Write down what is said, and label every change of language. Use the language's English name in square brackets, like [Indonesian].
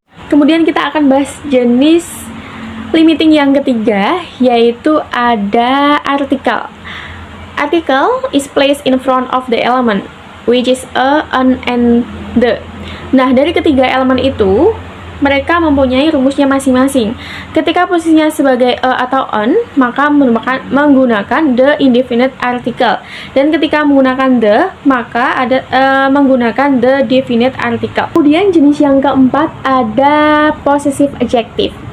[Indonesian] Kemudian kita akan bahas jenis limiting yang ketiga, yaitu ada artikel. [English] Article is placed in front of the element, which is a, an, and the. [Indonesian] Nah, dari ketiga elemen itu, mereka mempunyai rumusnya masing-masing. Ketika posisinya sebagai a atau an, maka menggunakan the indefinite article. Dan ketika menggunakan the, maka ada menggunakan the definite article. Kemudian jenis yang keempat ada possessive adjective.